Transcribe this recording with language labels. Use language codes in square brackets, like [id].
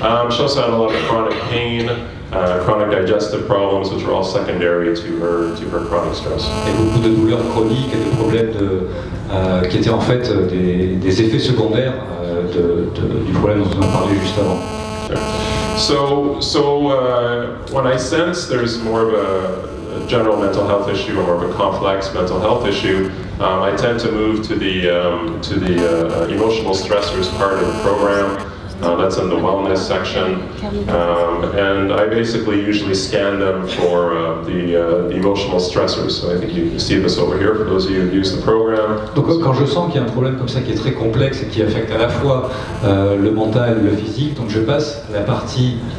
[en] She also had a lot of chronic pain, chronic digestive problems, which were all secondary to her chronic stress. [fr] Et beaucoup de douleurs chroniques et de problèmes qui étaient en fait des effets secondaires du problème dont on a parlé juste avant. [en] So when I sense there's more of a general mental health issue or more of a complex mental health issue, I tend to move to the emotional stressors part of the program. That's in the wellness section, and I basically usually scan them for the emotional stressors. So I think you can see this over here for those of you who use the program. [fr] Donc quand je sens qu'il y a un problème comme ça qui est très complexe et qui affecte à la fois le mental et le physique, donc je passe la partie